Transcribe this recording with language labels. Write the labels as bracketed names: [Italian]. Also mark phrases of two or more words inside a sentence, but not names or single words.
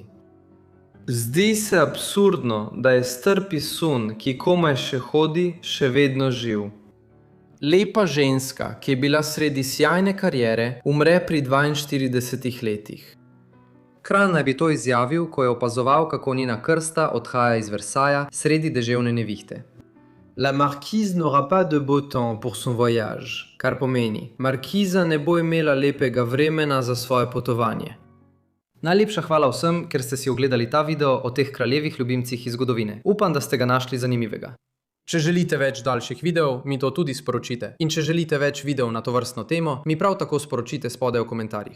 [Slovenian] Zdi se absurdno, da je strpi sun, ki komaj še hodi, še vedno živ. Lepa ženska, ki je bila sredi sjajne kariere, umre pri 42 letih. Kralj naj bi to izjavil, ko je opazoval, kako njena krsta odhaja iz Versaja sredi deževne nevihte. [French] La marquise n'aura pas de beau temps pour son voyage, [Slovenian] kar pomeni, markiza ne bo imela lepega vremena za svoje potovanje. Najlepša hvala vsem, ker ste si ogledali ta video o teh kraljevih ljubimcih iz zgodovine. Upam, da ste ga našli zanimivega. Če želite več daljših videov, mi to tudi sporočite. In če želite več videov na to vrstno temo, mi prav tako sporočite spodaj v komentarjih.